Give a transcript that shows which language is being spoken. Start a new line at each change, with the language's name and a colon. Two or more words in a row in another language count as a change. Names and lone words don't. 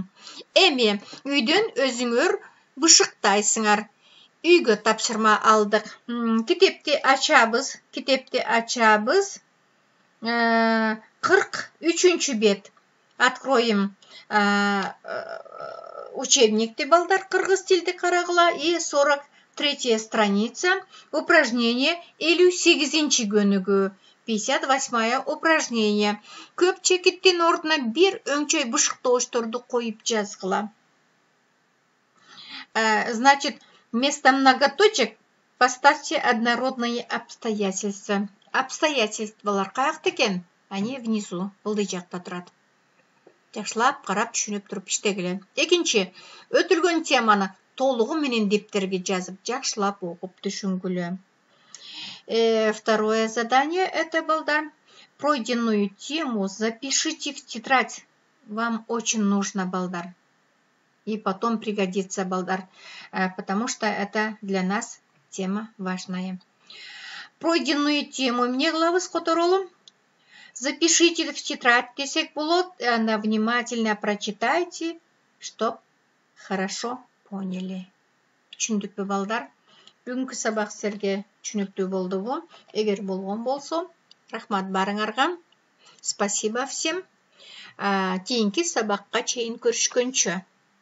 Kyrgyz: Эми үйдөн өзүңөр бышыктайсыңар. Үйгө тапшырма алдык. Китепти ачабыз. 43-бет. Откроем учебникте, балдар, кыргыз тилде карагыла.
Russian: И 43-я страница. Упражнение 58-чи көнүгү. 58-е упражнение.
Kyrgyz: Көп чекиттин ордуна бир өңчөй бышыктоочторду коюп жазгыла.
Russian: Значит, вместо многоточек поставьте однородные обстоятельства.
Kyrgyz: Обстоятельствалар каякта экен?
Russian: Они внизу,
Kyrgyz: ылдый жакта турат. Жакшылап карап түшүнүп туруп иштегиле. Экинчи, өтүлгөн теманы толугу менен дептерге жазып, жакшылап окуп түшүнгүлө.
Russian: Второе задание это, балдар, пройденную тему запишите в тетрадь. Вам очень нужно, балдар. И потом пригодится, балдар, потому что это для нас тема важная. Пройденную тему мне главы скоторолу. Запишите в тетрадь,
Kyrgyz: десек болот,
Russian: она внимательно прочитайте, чтоб хорошо поняли.
Kyrgyz: Түшүндүкпү, балдар? Бүгүнкү сабак силерге түшүнүктүү болдубу? Эгер болгон болсо, рахмат барыңарга.
Russian: Спасибо всем.
Kyrgyz: Кийинки сабакка чейин көрүшкөнчө.